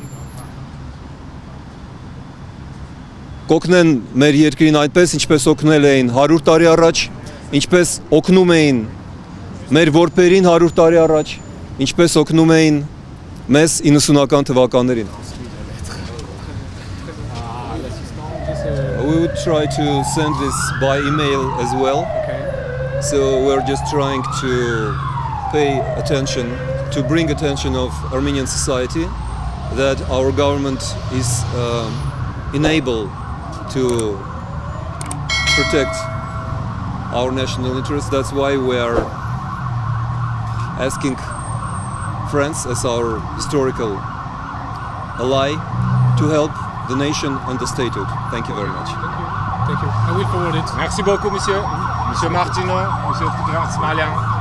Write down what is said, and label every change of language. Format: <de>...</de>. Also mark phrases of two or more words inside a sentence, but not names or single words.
<hy>կօգնեն մեր երկրին այնպես, ինչպես օգնել էին 100 տարի առաջ, ինչպես օգնում էին մեր որբերին 100 տարի առաջ, ինչպես օգնում էին մեզ 90-ական թվականներին։</hy> <en>We would try to send this by email as well. Okay. So we're just trying to pay attention, to bring attention of Armenian society that our government is enabled to protect our national interests. That's why we are asking France as our historical ally to help the nation and the statehood. Thank you very much. Thank you. I will forward it.</en> <fr>Merci beaucoup, monsieur. Monsieur Martineau, monsieur Smalian.</fr>